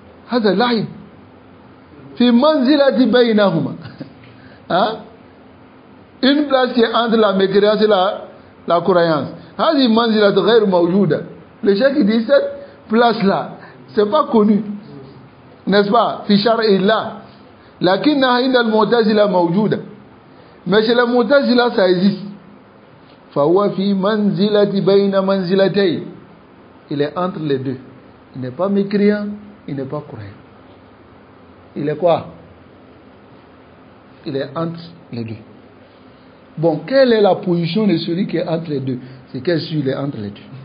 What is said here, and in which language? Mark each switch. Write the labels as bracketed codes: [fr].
[ar] هذا لعب في منزلة بينهما. Hein? [fr] Une place qui est entre la mécréance et la croyance. [ar] هذه منزلة غير موجودة. [fr] Le chef qui dit cette place-là, c'est pas connu. N'est-ce pas? [ar] في شرع الله. لكنها عند المعتزلة موجودة. [fr] Mais chez les Mu'tazila, ça existe. [ar] فهو في منزلة بين منزلتين. [fr] Il est entre les deux. Il n'est pas mécréant, il n'est pas croyant. Il est quoi? Il est entre les deux. Bon, quelle est la position de celui qui est entre les deux? C'est quel celui qui est entre les deux.